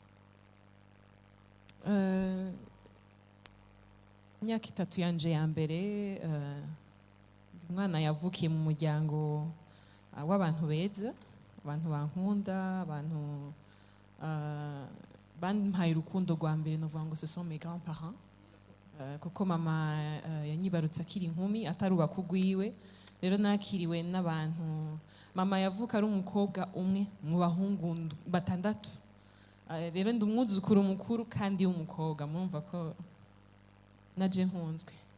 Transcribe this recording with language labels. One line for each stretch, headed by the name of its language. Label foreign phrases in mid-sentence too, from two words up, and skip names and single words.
Rundi: Imyaka 3 yanje ya mbere umwana yavukiye mu muryango w'abantu beza, abantu bankunda, abantu bampaye urukundo rwa mbere novuga ngo
French: ce sont mes grands-parents.
Rundi: Kuko mama yanyibarutse akiri inkumi ataruba kugwiwe, rero nakiriwe n'abantu. Mama yavuka ari umukobwa umwe mu bahungu 6, rero ndi umwuzukuru mukuru kandi w'umukobwa, murumva ko naje nkunzwe.